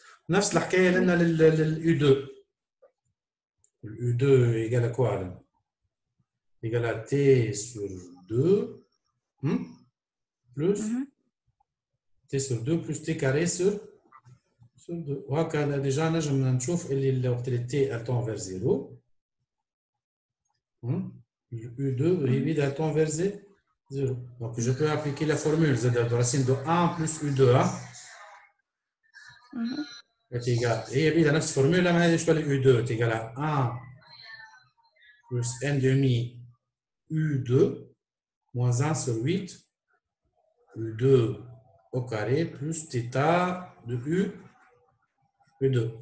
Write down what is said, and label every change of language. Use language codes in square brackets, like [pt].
[ar] نفس الحكايه لنا لل U2. U2 [fr] égale à quoi là? Égale à t sur 2 plus t sur 2 plus t carré sur 2. [ar] وهكذا ديجا نجم نشوف اللي وقت اللي t [fr] elle tend vers 0 [ar] U2 هي elle tend vers 0. [fr] Donc je peux appliquer la formule z de racine de 1 plus U2 est égal. [ar] هي بيدها نفس الفورمولا ما هذه شويه [fr] U2 est égal à 1 plus n demi U2 moins 1 sur 8 U2 au carré plus θ de U2.